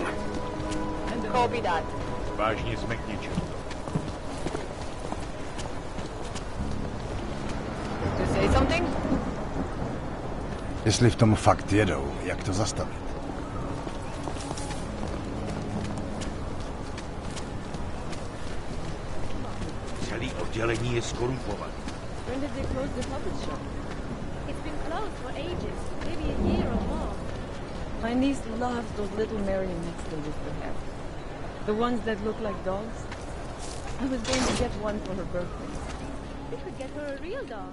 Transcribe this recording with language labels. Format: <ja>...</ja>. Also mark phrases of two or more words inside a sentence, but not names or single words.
<en>Copy that.</en> <cs>Vážně jsme k ničemu.</cs> <en>To say something?</en> <cs>Jestli v tom fakt jedou, jak to zastavit? Celý oddělení je skorumpované.</cs> <en>When did they close the puppet shop? It's been closed for ages, maybe a year or more. My niece loves those little marionettes they used to have. The ones that look like dogs. I was going to get one for her birthday. We could get her a real dog.</en>